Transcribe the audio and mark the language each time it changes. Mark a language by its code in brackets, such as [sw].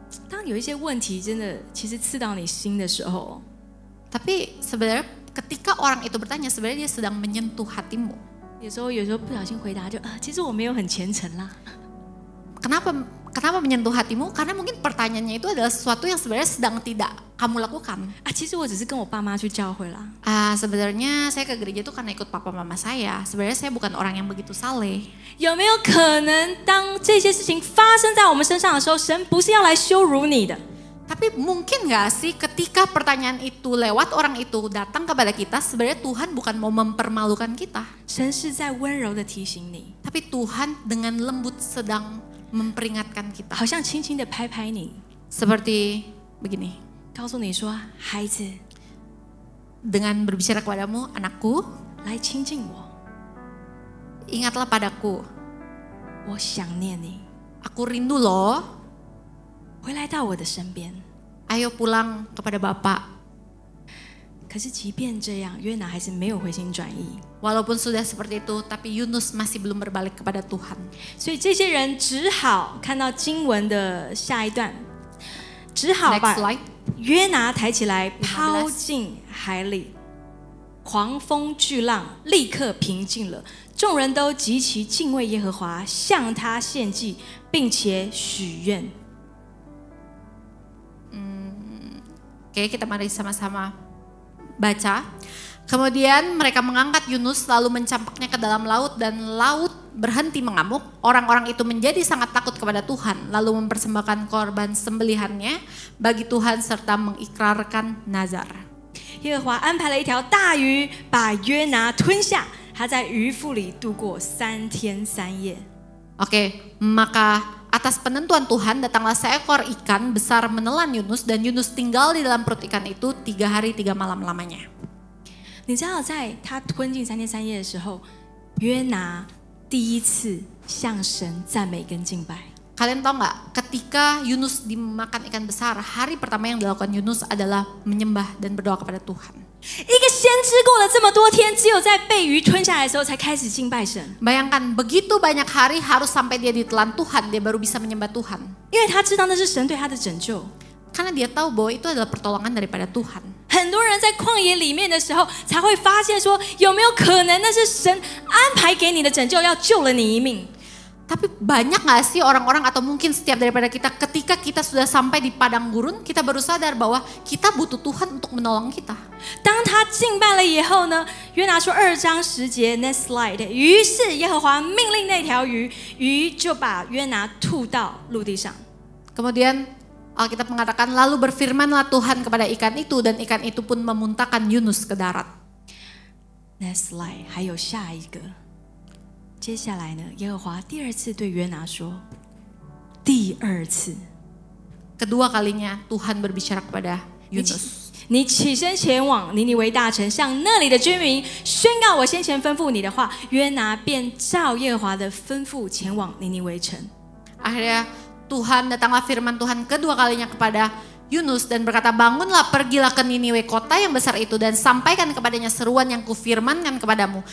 [zh] 当有一些问题真的其实刺到你心的时候， [id] Tapi sebenarnya ketika orang itu bertanya, sebenarnya dia sedang menyentuh hatimu. [zh] 有时候不小心回答就其实我没有很虔诚啦。 [id] Kenapa menyentuh hatimu? Karena mungkin pertanyaannya itu adalah sesuatu yang sebenarnya sedang tidak kamu lakukan. [zh] 其实我只是跟我爸妈去教会啦。 [id] Sebenarnya saya ke gereja itu karena ikut papa mama saya. Sebenarnya saya bukan orang yang begitu saleh. [zh] 有没有可能，当这些事情发生在我们身上的时候，神不是要来羞辱你的？ [id] Tapi mungkin gak sih ketika pertanyaan itu lewat orang itu datang kepada kita, sebenarnya Tuhan bukan mau mempermalukan kita. [zh] 神是在温柔的提醒你， [id] Tapi Tuhan dengan lembut sedang memperingatkan kita. [zh] 好像轻轻的拍拍你， [id] Seperti begini, [zh] 告诉你说：“孩子， [id] dengan berbicara kepadamu, anakku, [zh] 来亲近我， [id] ingatlah padaku. [zh] 我想念你， [id] Aku rindu loh, [zh] 回来到我的身边。” [id] ayo pulang kepada Bapak. [zh] 可是即便这样，约拿还是没有回心转意， [id] Walaupun sudah seperti itu, tapi Yunus masih belum berbalik kepada Tuhan. [zh] 所以这些人只好看到经文的下一段，只好 [en] Next [zh] 把 [en] slide. [zh] 约拿抬起来抛进海里，狂风巨浪立刻平静了，众人都极其敬畏耶和华，向他献祭，并且许愿。 [id] Oke, kita mari sama-sama baca. Kemudian mereka mengangkat Yunus lalu mencampaknya ke dalam laut dan laut berhenti mengamuk. Orang-orang itu menjadi sangat takut kepada Tuhan lalu mempersembahkan korban sembelihannya bagi Tuhan serta mengikrarkan nazar. [zh] 耶和华安排了一条大鱼，把约拿吞下，他在鱼腹里度过3天3夜。 [id] Oke, maka atas penentuan Tuhan datanglah seekor ikan besar menelan Yunus dan Yunus tinggal di dalam perut ikan itu 3 hari 3 malam lamanya. [zh] 你知道，在他吞进3天3夜的时候，约拿第一次向神赞美跟敬拜。 [id] Kalian tahu nggak? Ketika Yunus dimakan ikan besar, hari pertama yang dilakukan Yunus adalah menyembah dan berdoa kepada Tuhan. [zh] 一个先知过了这么多天，只有在被鱼吞下来的时候才开始敬拜神， [id] Bayangkan begitu banyak hari harus sampai dia ditelan Tuhan, dia baru bisa menyembah Tuhan. [zh] 因为他知道那是神对他的拯救。 [id] Karena dia tahu bahwa itu adalah pertolongan daripada Tuhan. [zh] 很多人在旷野里面的时候，才会发现说，有没有可能那是神安排给你的拯救，要救了你一命？ [id] Tapi banyak gak sih orang-orang atau mungkin setiap daripada kita ketika kita sudah sampai di padang gurun, kita baru sadar bahwa kita butuh Tuhan untuk menolong kita. [zh] 当他敬拜了以后呢，约拿说2章10节 ， [en] next slide。 [zh] 于是耶和华命令那条鱼，鱼就把约拿吐到陆地上。 [id] Kemudian Alkitab mengatakan lalu berfirmanlah Tuhan kepada ikan itu dan ikan itu pun memuntahkan Yunus ke darat. [en] Next slide， [zh] 还有下一个。接下来呢，耶和华第2次对约拿说，第2次， [id] Kedua kalinya Tuhan berbicara kepada Yunus. [zh] 你起身前往尼尼微大城，向那里的居民宣告我先前吩咐你的话。约拿便照耶和华的吩咐前往尼尼微城。 [id] Akhirnya Tuhan datanglah firman Tuhan kedua kalinya kepada Yunus dan berkata, bangunlah pergilah ke Niniwe kota yang besar itu dan sampaikan kepadanya seruan yang kufirmankan kepadamu.